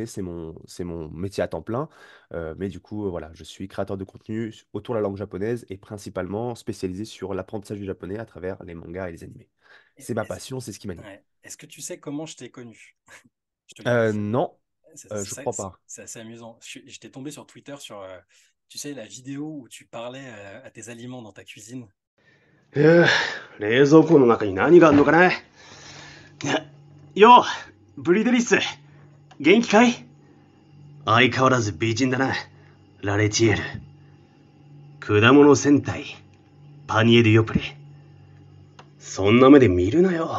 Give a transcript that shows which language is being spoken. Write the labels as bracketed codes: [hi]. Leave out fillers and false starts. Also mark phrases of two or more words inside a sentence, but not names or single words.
[fr] C'est mon métier à temps plein. Mais du coup, voilà, je suis créateur de contenu autour de la langue japonaise et principalement spécialisé sur l'apprentissage du japonais à travers les mangas et les animés. C'est ma Est-ce, passion, c'est ce qui m'anime. ouais. Est-ce que tu sais comment je t'ai connu? Je te le dis. Non, je C'est crois pas. c'est assez amusant. J'étais tombé sur Twitter sur, tu sais, la vidéo où tu parlais à tes aliments dans ta cuisine. [ja] 冷蔵庫の中に何があるのかな。よう、ブリデリス。元気かい？相変わらず美人だな。ラレチエル。果物戦隊。パニエル・ヨプレ。そんな目で見るなよ。